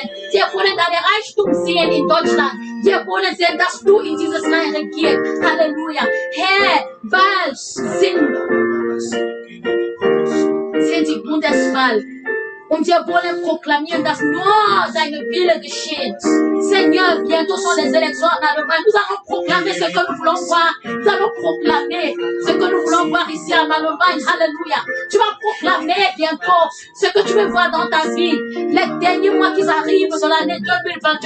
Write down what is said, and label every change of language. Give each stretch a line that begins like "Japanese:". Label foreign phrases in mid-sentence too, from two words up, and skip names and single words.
German: Wir wollen deine Reichtum sehen in Deutschland. Wir wollen sehen, dass du in dieses Land regierst. Halleluja. Herr, weil sind die Bundeswahl. Und wir wollen proklamieren, dass nur deine Wille geschieht.
French: Seigneur, bientôt sont les élections en Allemagne. Nous allons proclamer ce que nous voulons voir. Nous allons proclamer ce que nous voulons voir ici en Allemagne. Alléluia. Tu vas proclamer bientôt ce que tu veux voir dans ta vie. Les derniers mois qui arrivent de l'année 2021.